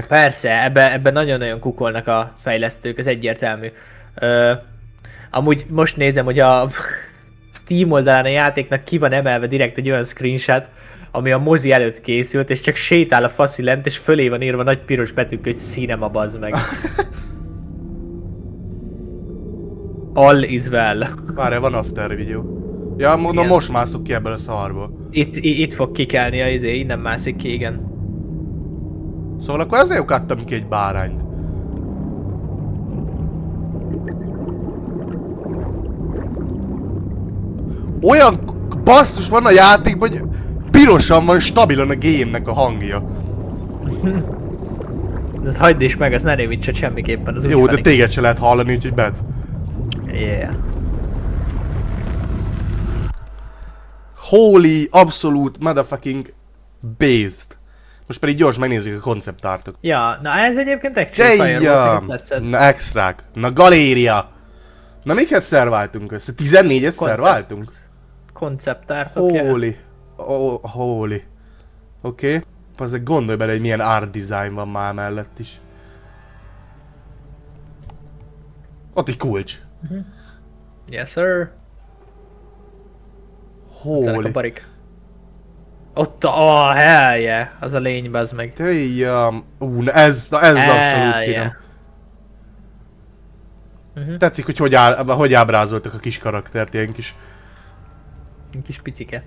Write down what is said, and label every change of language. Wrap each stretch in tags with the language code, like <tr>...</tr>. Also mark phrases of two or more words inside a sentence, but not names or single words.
<hu>Persze, ebben nagyon-nagyon kukolnak a fejlesztők, ez egyértelmű. Amúgy most nézem, hogy a Steam oldalán a játéknak ki van emelve direkt egy olyan screenshot, ami a mozi előtt készült, és csak sétál a faszi lent, és fölé van írva nagy piros betűk, hogy cinema, bazd meg.</hu> <en>All is well.</en> <hu>Várjál, van after videó. Ja, mondom, most mászok ki ebből a szarból. Itt fog kikelni a innen mászik ki, igen. Szóval akkor ezért kattam ki egy bárányt. Olyan basszus van a játékban, hogy pirosan van stabilan a game-nek a hangja. Ez hagyd is meg, ez ne rémítsed semmiképpen. Az jó, de téged se lehet hallani, úgyhogy bet.</hu> <en>Yeah. Holy, absolute motherfucking based.</en> <hu>Most pedig gyors megnézzük a konceptártot. Ja, na ez egyébként Actual</hu> <en>Fire.</en> <hu>Na extrák. Na galéria. Na miket szerváltunk össze? 14-et szerváltunk? Konceptártok.</hu> <en>Holy. Oh, holy.</en> <hu>Oké. Azért gondolj bele, hogy milyen art design van már mellett is. Ott egy kulcs.</hu> <en>Yes, sir. Holy.</en> <hu>Ott a</hu> <en>hell yeah,</en> <hu>az a lény, bazd meg. Tejjam. Ez abszolút kinom. Tetszik, hogy ábrázoltak a kis karaktert, ilyen kis picike.</hu>